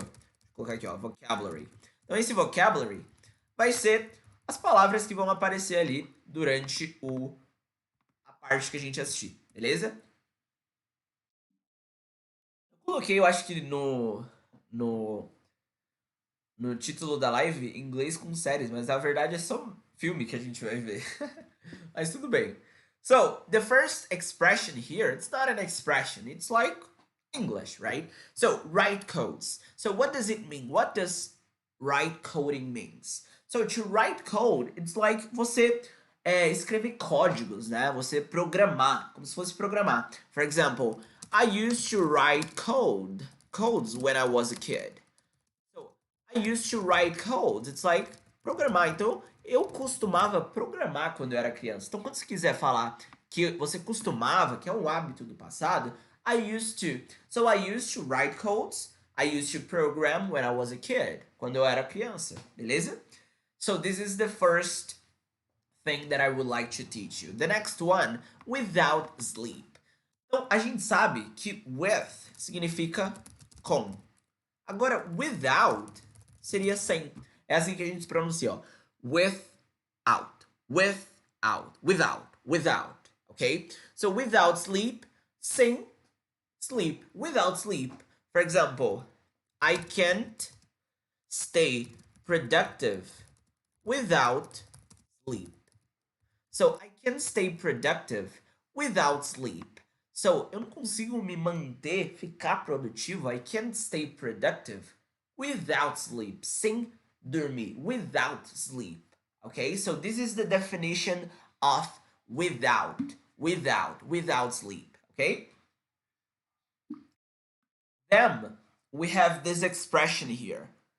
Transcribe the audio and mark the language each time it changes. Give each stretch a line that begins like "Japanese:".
Portuguese: Vou colocar aqui, ó, vocabulary. Então, esse vocabulary vai ser as palavras que vão aparecer ali durante a parte que a gente assistir, beleza? Eu coloquei, eu acho que no título da live, inglês com séries, mas na verdade é só filme que a gente vai ver. Mas tudo bem.
English: So, the first expression here, it's not an expression, it's like English, right? So, write codes. So, what does it mean? What does write coding means? So, to write code, it's like
Portuguese: você escrever códigos, né? Você programar, como se fosse programar.
English: For example, I used to write codes when I was a kid. So, I used to write codes. It's like programar.
Portuguese: Então, eu costumava programar quando eu era criança. Então, quando você quiser falar que você costumava, que é um hábito do passado,
English: I used to. So, I used to write codes. I used to program when I was a kid.
Portuguese: Quando eu era criança. Beleza?
English: So, this is the first thing that I would like to teach you. The next one, without sleep.
Portuguese: Então, a gente sabe que with significa com. Agora, without seria sem. É assim que a gente pronuncia, ó.
English: Without, without, without, without, ok? So, without sleep, sem sleep, without sleep. For example, I can't stay productive without sleep. So, I can't stay productive without sleep.
Portuguese: So, eu não consigo me manter, ficar produtivo.
English: I can't stay productive without sleep.
Portuguese: Sem dormir.
English: Without sleep. Okay? So, this is the definition of without. Without sleep. Okay? Then, we have this expression here.